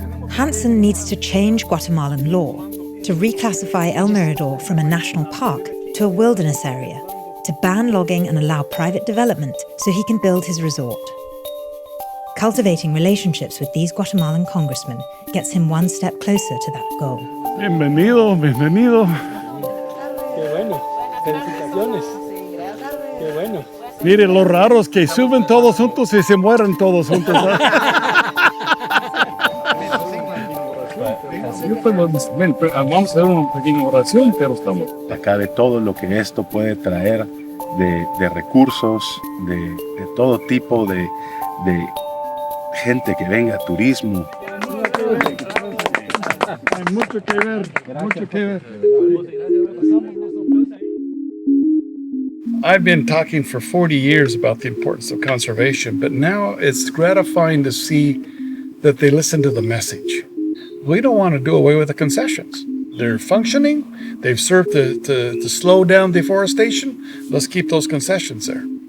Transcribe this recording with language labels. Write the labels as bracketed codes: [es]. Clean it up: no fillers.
[en] Hansen needs to change Guatemalan law to reclassify El Mirador from a national park to a wilderness area, to ban logging and allow private development so he can build his resort. Cultivating relationships with these Guatemalan congressmen gets him one step closer to that goal. [es] Bienvenido, bienvenido. Qué bueno, felicitaciones. Qué bueno. Mire, lo raro es que suben todos juntos y se mueren todos juntos. Vamos a hacer una pequeña oración, pero estamos acá de todo lo que esto puede traer de recursos, de todo tipo de gente que venga, turismo. Hay mucho que ver, mucho que ver. [en] I've been talking for 40 years about the importance of conservation, but now it's gratifying to see that they listen to the message. We don't want to do away with the concessions. They're functioning. They've served to slow down deforestation. Let's keep those concessions there.